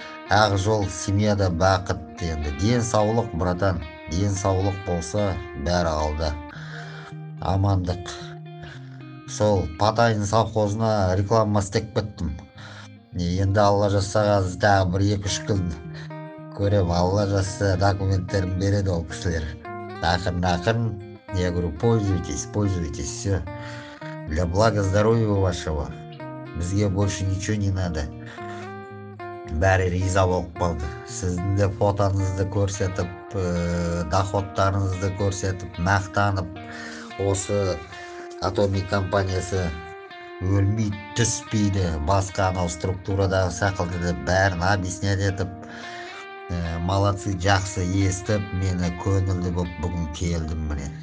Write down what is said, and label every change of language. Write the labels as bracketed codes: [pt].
[kk] Ақ жол семьяда бақыт. Енді денсаулық, братан, денсаулық болса бәрі алда. Амандық. Сол Потанин совхозына реклама істеп кеттім. Енді алла жазса қазір тағы бір 2-3 күн көрем, алла жазса документтерін береді ол кісілер. Ақырын, [ru] я говорю, пользуйтесь, все. Для блага здоровья вашего. [kk] Бізге [ru] больше ничего не надо. [kk] Бәрі риза болып қалды. Сіздің де фотоңызды көрсетіп, доходтарыңызды көрсетіп, мақтанып, осы Atomy компаниясы өлмейді, түспейді, басқа анау структурадағы сақылды деп бәрін объяснять етіп, [ru] молодцы, [kk] жақсы естіп, мені көңілді болып бүгін келдім міне.